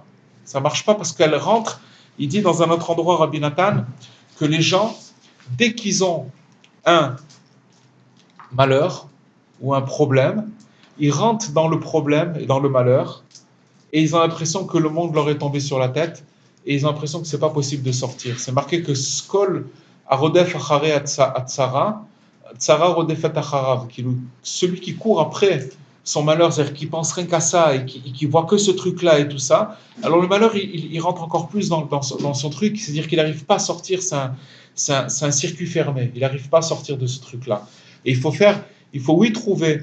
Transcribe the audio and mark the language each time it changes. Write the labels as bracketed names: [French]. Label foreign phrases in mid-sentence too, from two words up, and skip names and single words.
[French] Ça marche pas parce qu'elle rentre. Il dit dans un autre endroit, Rabbi Nathan, que les gens, dès qu'ils ont un malheur ou un problème, ils rentrent dans le problème et dans le malheur et ils ont l'impression que le monde leur est tombé sur la tête et ils ont l'impression que c'est pas possible de sortir. C'est marqué que [Hebrew] שכל הרודף אחרי צרה, צרה רודפת אחריו, [French] celui qui court après son malheur, c'est-à-dire qui pense rien qu'à ça et qui voit que ce truc-là et tout ça, alors le malheur, il rentre encore plus dans son truc, c'est-à-dire qu'il n'arrive pas à sortir, c'est un circuit fermé, il n'arrive pas à sortir de ce truc-là. Et il faut oui trouver.